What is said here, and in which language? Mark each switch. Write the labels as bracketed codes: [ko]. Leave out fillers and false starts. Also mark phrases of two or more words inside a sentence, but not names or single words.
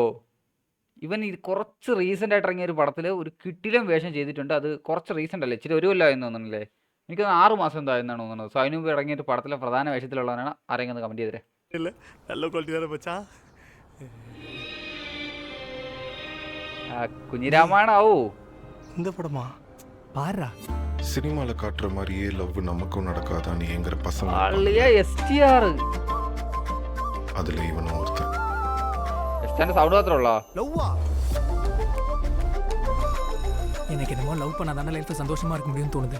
[ml] ഇവൻ കുറച്ച് റീസെൻ്റ് ആയിട്ട് ഇറങ്ങിയ ഒരു പടത്തിൽ ഒരു കിട്ടിലും വേഷം ചെയ്തിട്ടുണ്ട്. അത് കുറച്ച് റീസെൻ്റ് അല്ലേ, ഇച്ചിരി ഒരു കൊല്ലമായെന്ന് തോന്നുന്നില്ലേ? എനിക്ക് 6 മാസം എന്താ എന്നാണ് തോന്നുന്നത്. സോ അതിന് മുമ്പ് ഇറങ്ങിയ ഒരു പടത്തിലെ പ്രധാന വേഷത്തിലുള്ളവനാണ്. ആരെങ്കിലും കമൻറ്റ് ചെയ്തേ. കുഞ്ഞിരാമായണാവോ [ta] இந்த படமா பாரா சினிமால காட்டுற மாதிரியே லவ் நமக்கும் நடக்காதான்னு ஏங்குற பசங்க STR அதுல இவனும் ஒருத்தன். சவுண்ட் மாத்திரம்ல லவ்வா எனக்கு என்னமோ லவ் பண்ணாதானே லைஃப்ல சந்தோஷமா இருக்க முடியும்னு தோணுது.